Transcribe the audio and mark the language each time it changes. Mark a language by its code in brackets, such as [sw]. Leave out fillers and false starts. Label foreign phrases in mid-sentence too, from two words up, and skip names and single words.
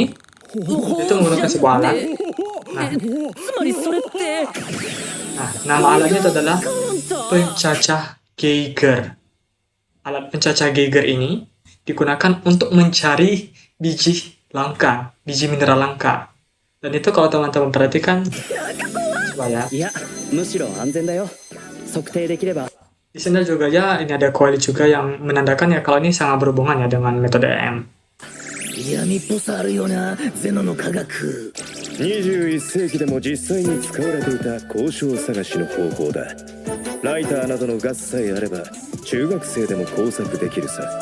[id] Itu menggunakan sebuah alat. Nah, nama alatnya itu adalah pencacah Geiger. Alat pencacah Geiger ini digunakan untuk mencari biji mineral langka. Dan itu kalau teman-teman perhatikan, coba ya. [ja] いや、むしろ安全だよ。測定できれば。 [id] Di sini juga ya, ini ada coil juga yang menandakan ya kalau ini sangat berhubungan ya dengan metode EM. [ja] 闇っぽさあるよな、ゼノの科学。 21世紀でも実際に使われていた交渉探しの方法だ。ライターなどのガスさえあれば中学生でも工作できるさ。